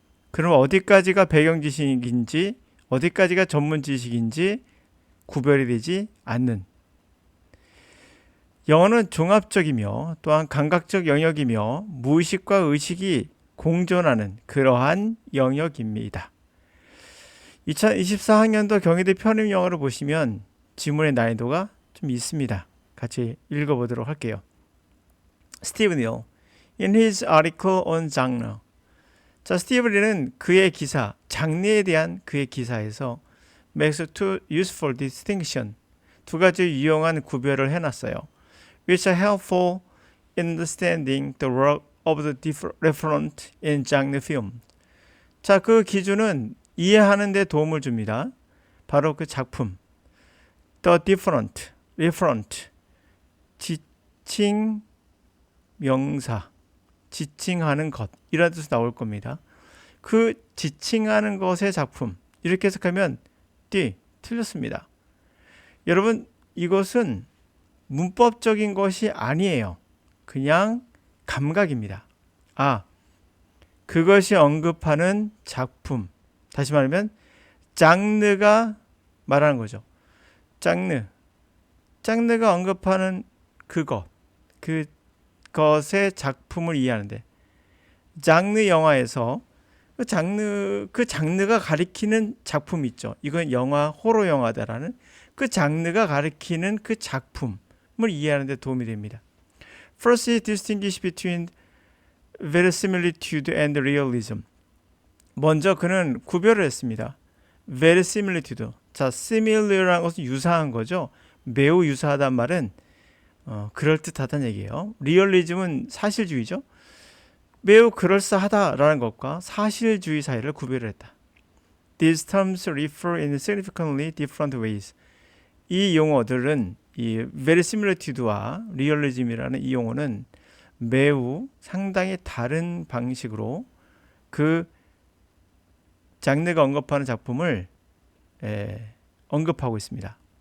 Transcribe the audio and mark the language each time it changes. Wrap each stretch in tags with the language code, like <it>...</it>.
<ko>그럼 어디까지가 배경 지식인지 어디까지가 전문 지식인지 구별이 되지 않는, 영어는 종합적이며 또한 감각적 영역이며 무의식과 의식이 공존하는 그러한 영역입니다. 2024학년도 경희대 편입영어를 보시면 지문의 난이도가 좀 있습니다. 같이 읽어보도록 할게요.</ko> <en>스티브 닐, in his article on genre.</en> <ko>자, 스티브 닐은 그의 기사, 장르에 대한 그의 기사에서</ko> <en>makes two useful distinction,</en> <ko>두 가지 유용한 구별을 해놨어요.</ko> <en>which are helpful in understanding the work of the referent in genre film.</en> <ko>자, 그 기준은 이해하는 데 도움을 줍니다. 바로 그 작품.</ko> <en>The different, referent,</en> <ko>지칭 명사, 지칭하는 것, 이런 뜻이 나올 겁니다. 그 지칭하는 것의 작품, 이렇게 해석하면 틀렸습니다. 여러분, 이것은 문법적인 것이 아니에요. 그냥 감각입니다. 그것이 언급하는 작품, 다시 말하면 장르가 말하는 거죠. 장르가 언급하는 그것의 작품을 이해하는데, 장르 영화에서 그 장르가 가리키는 작품이 있죠. 이건 영화, 호러 영화다라는 그 장르가 가리키는 그 작품을 이해하는 데 도움이 됩니다.</ko> <en>First, he distinguished between verisimilitude and realism.</en> <ko>먼저 그는 구별을 했습니다.</ko> <en>verisimilitude.</en> <ko>자, similar라는 것은 유사한 거죠. 매우 유사하다는 말은 그럴듯하다는 얘기예요. realism은 사실주의죠. 매우 그럴싸하다라는 것과 사실주의 사이를 구별을 했다.</ko> <en>These terms refer in significantly different ways.</en> <ko>이 용어들은 이 verisimilitude와 realism이라는 이 용어는 매우 상당히 다른 방식으로 그 장르가 언급하는 작품을 언급하고 있습니다.</ko>